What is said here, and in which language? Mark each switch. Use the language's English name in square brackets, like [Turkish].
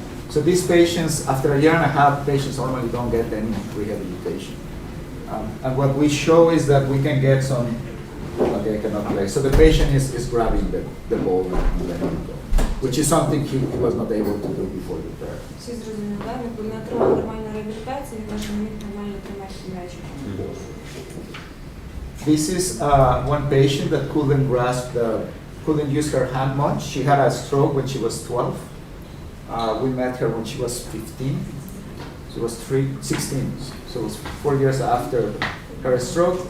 [English] So these patients, after a year and a half, patients normally don't get any rehabilitation. And what we show is that we can get some, okay, I cannot play. So the patient is grabbing the ball and letting it go, which is something he was not able to do before the therapy. [Ukrainian] Всі зрозуміли, да? Він не отримав нормальну реабілітацію, він каже, не міг нормально тримати м'ячик. [English] This is one patient that couldn't use her hand much. She had a stroke when she was 12. We met her when she was 15. She was 16, so it was 4 years after her stroke.